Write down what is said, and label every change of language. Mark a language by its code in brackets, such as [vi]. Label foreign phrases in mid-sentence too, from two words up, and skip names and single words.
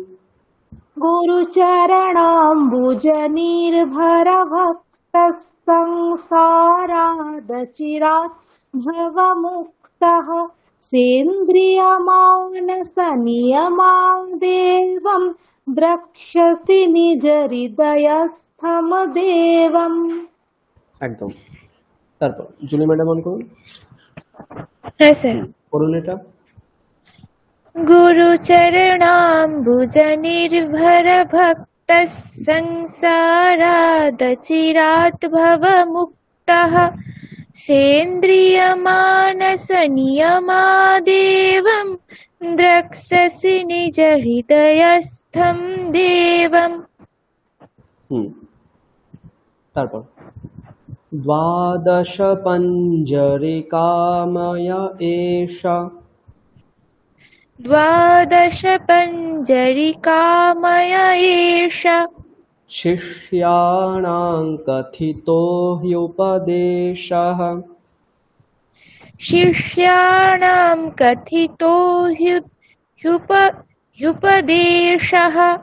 [sa] गुरुचरणाम्बुजनिर्भरभक्तः संसारादचिरात् भवमुक्तः सेन्द्रियमानसनियमादेवं द्रक्ष्यसि निजहृदयस्थं देवम्। [bn] একদম। তারপর জুলি ম্যাডাম অন করুন। হ্যাঁ স্যার। করুন এটা। [sa] गुरुचरणाम्बुज निर्भर भक्त संसारादचिरात् भवमुक्तः सेन्द्रियमानस नियमादेवं द्रक्ष्यसि निज हृदयस्थं देवम्। [bn] তারপর [sa] দ্বাদশ পঞ্জরিকাময় এষা द्वादश पञ्जरिकामय एष शिष्याणां कथितो ह्युपदेशः शिष्याणां कथितो ह्युपदेशः